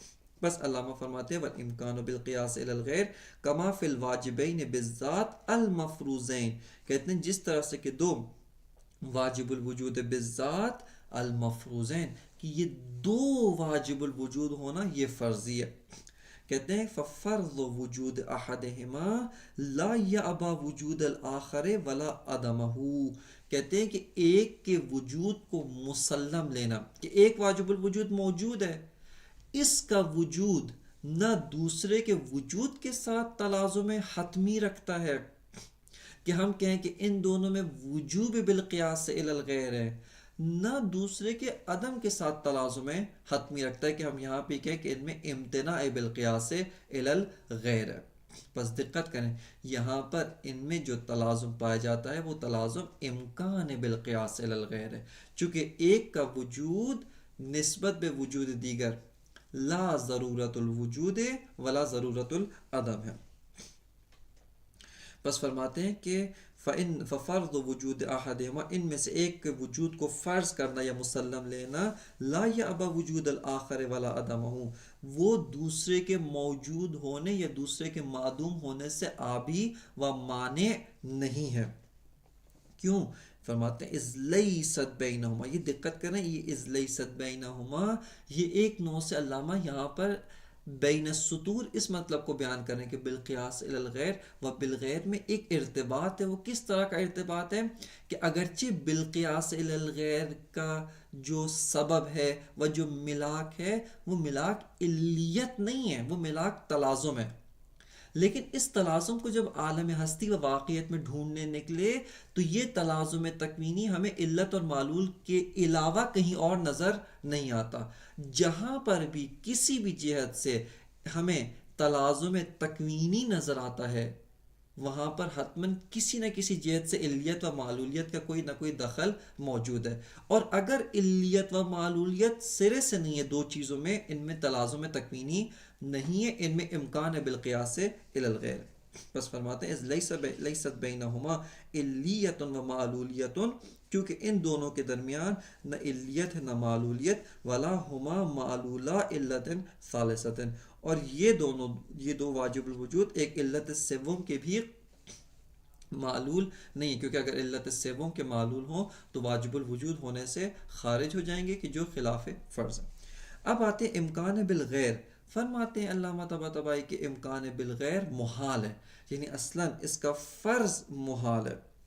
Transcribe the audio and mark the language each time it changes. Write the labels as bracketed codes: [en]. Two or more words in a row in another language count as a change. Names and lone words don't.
[ur] بس علامہ فرماتے ہیں [ar] والامکان بالقیاس الی الغیر کما فی الواجبین بالذات المفروضین، [ur] کہتے ہیں جس طرح سے کہ دو واجب الوجود بالذات المفروضین کہ یہ دو واجب الوجود ہونا یہ فرضی ہے، کہتے ہیں [ar] ففرض وجود احدہما لا یعبا وجود الآخر ولا عدمہ، [ur] کہتے ہیں کہ ایک کے وجود کو مسلم لینا کہ ایک واجب الوجود موجود ہے، اس کا وجود نہ دوسرے کے وجود کے ساتھ تلازم حتمی رکھتا ہے کہ ہم کہیں کہ ان دونوں میں وجوب بالقیاس الی الغیر ہے، نہ دوسرے کے عدم کے ساتھ تلازم حتمی رکھتا ہے کہ ہم یہاں پہ کہیں کہ ان میں امتناع بالقیاس الی الغیر ہے۔ بس دقت کریں، یہاں پر ان میں جو تلازم پایا جاتا ہے وہ تلازم امکان بالقیاس الی الغیر ہے، چونکہ ایک کا وجود نسبت بے وجود دیگر [ar] لا ضرورت الوجود ولا ضرورت العدم [ur] ہے۔ بس فرماتے ہیں کہ [ar] ففرض وجود احدہما، [ur] ان میں سے ایک کے وجود کو فرض کرنا یا مسلم لینا، [ar] لا یعبا وجود الآخر ولا عدمہ، [ur] وہ دوسرے کے موجود ہونے یا دوسرے کے معدوم ہونے سے عابی و مانع نہیں ہے۔ کیوں؟ فرماتے ہیں [ar] اذ لیست بینہما، [ur] یہ دقت کریں، یہ [ar] اذ لیست بینہما [ur] یہ ایک نوع سے علامہ یہاں پر بین السطور اس مطلب کو بیان کریں کہ بالقیاس الی الغیر و بالغیر میں ایک ارتباط ہے۔ وہ کس طرح کا ارتباط ہے کہ اگرچہ بالقیاس الی الغیر کا جو سبب ہے و جو ملاک ہے وہ ملاک علیت نہیں ہے، وہ ملاک تلازم ہے، لیکن اس تلازم کو جب عالم ہستی و واقعیت میں ڈھونڈنے نکلے تو یہ تلازم تکوینی ہمیں علت اور معلول کے علاوہ کہیں اور نظر نہیں آتا. جہاں پر بھی کسی بھی جہت سے ہمیں تلازم تکوینی نظر آتا ہے وہاں پر حتماً کسی نہ کسی جہت سے علیت و معلولیت کا کوئی نہ کوئی دخل موجود ہے. اور اگر علیت و معلولیت سرے سے نہیں ہے دو چیزوں میں، ان میں تلازم تکوینی نہیں ہے، ان میں امکان ہے بالقیاس الی الغیر. بس فرماتے ہیں [ar] لیست بینہما [ur] علیت و معلولیت، کیونکہ ان دونوں کے درمیان نہ علیت ہے نہ معلولیت، [ar] ولا ہما معلولا علت ثالثۃ، [ur] اور یہ دو واجب الوجود ایک علت سوم کے بھی معلول نہیں، کیونکہ اگر علت سوم کے معلول ہوں تو واجب الوجود ہونے سے خارج ہو جائیں گے کہ جو خلاف فرض ہے. اب آتے ہیں امکان بالغیر. فرماتے ہیں علامہ طباطبائی کہ امکان بالغیر محال ہے، یعنی اصلاً اس کا فرض محال ہے.